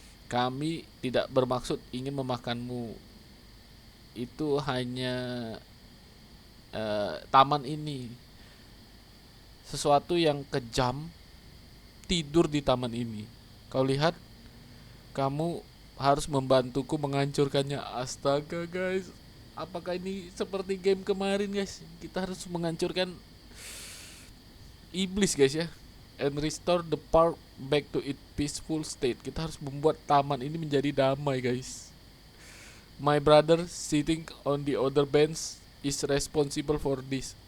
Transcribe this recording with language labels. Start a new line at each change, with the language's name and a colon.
Indonesian: Kami tidak bermaksud ingin memakanmu. Itu hanya taman ini sesuatu yang kejam tidur di taman ini. Kau lihat, kamu harus membantuku menghancurkannya. Astaga guys, apakah ini seperti game kemarin guys? Kita harus menghancurkan iblis guys ya,
English: and restore the park back to its peaceful state.
Indonesian: Kita harus membuat taman ini menjadi damai guys.
English: My brother sitting on the other bench is responsible for this.